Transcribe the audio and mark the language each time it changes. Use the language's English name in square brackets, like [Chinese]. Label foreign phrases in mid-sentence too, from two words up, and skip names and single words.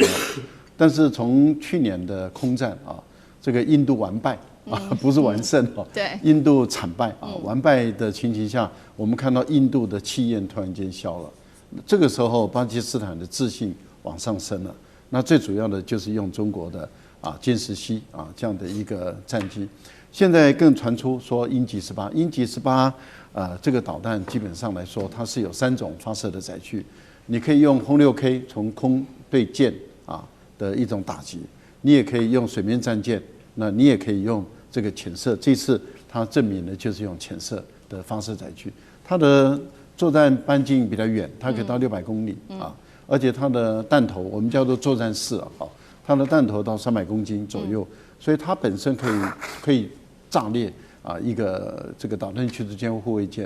[Chinese] 但是從去年的空戰啊，這個印度完敗。不是完勝哦，對，印度慘敗啊，完敗的情形下，我們看到印度的氣焰突然間消了，這個時候巴基斯坦的自信往上升了。那最主要的就是用中國的殲 10C 這樣的一個戰機，現在更傳出說鷹擊18，鷹擊18這個導彈基本上來說，它是有3種發射的載具，你可以用轟6K 從空對艦的一種打擊，你也可以用水面戰艦，那你也可以用這個潛射，這次它證明的就是用潛射的發射載具，它的作戰半徑比較遠，它可以到600公里而且它的彈頭我們叫做作戰室它的彈頭到300公斤左右，所以它本身可以炸裂一個這個導彈驅逐艦或護衛艦。